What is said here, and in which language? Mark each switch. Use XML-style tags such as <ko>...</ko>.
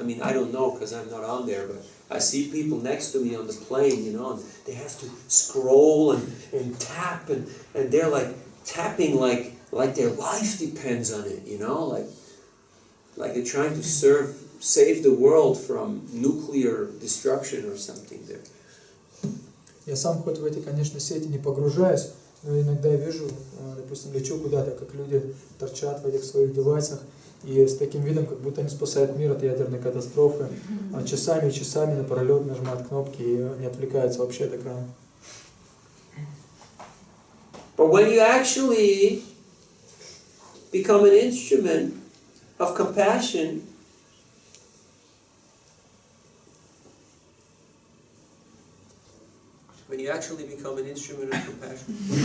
<en>I mean, I don't know because I'm not on there, but I see people next to me on the plane, you know, and they have to scroll and tap and they're like tapping like their life depends on it, you know, like they're trying to save the world from nuclear destruction or something there.</en> <ru>Я сам хоть в эти, конечно, сети не погружаюсь, но иногда вижу, допустим, лечу куда-то, как люди торчат в этих своих девайсах, и с таким видом, как будто они спасают мир от ядерной катастрофы, а часами и часами напролет нажимают кнопки и не отвлекаются вообще от экрана.</ru> <en>But when you actually become an instrument of compassion, when you actually become an instrument of compassion.</en>